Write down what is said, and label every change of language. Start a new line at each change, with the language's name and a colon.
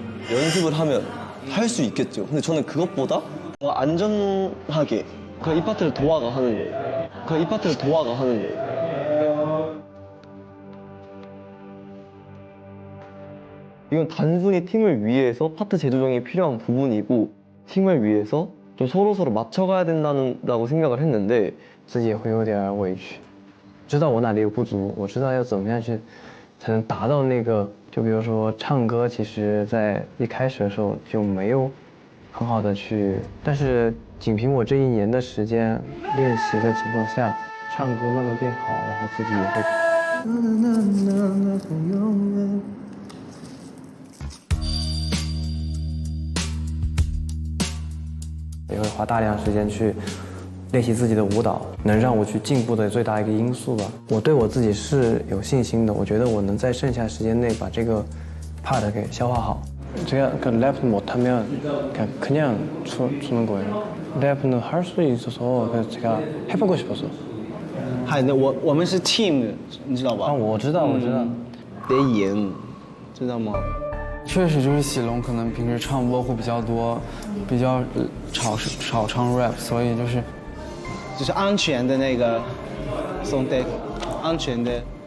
Korean: 연습을 하면 할 수 있겠죠. 근데 저는 그것보다 더 안전하게 그냥 이 파트를 도화가 하는 거예요. 이건 단순히 팀을 위해서 파트 재조정이 필요한 부분이고 팀을 위해서 좀 서로 맞춰가야 된다고 생각을 했는데
Chinese: 自己也会有点委屈，知道我哪里有不足，我知道要怎么样去才能达到那个。就比如说唱歌，其实在一开始的时候就没有很好的去，但是仅凭我这1年的时间练习的情况下，唱歌慢慢变好，然后自己也会。也会花大量时间去练习自己的舞蹈，能让我去进步的最大一个因素吧。我对我自己是有信心的，我觉得我能在剩下时间内把这个 part 给消化好。
Korean: 제가 그 랩 못하면 그냥 주는 거예요. 랩는 할 수 있어서 그래서 제가 해보고 싶어서.
Chinese: 嗨，那我们是 team 的，你知道吧？我知道。得赢，知道吗？确实就是喜龙可能平时唱 vocal 比较多，比较少唱 rap， 所以就是安全的那个送的，安全的。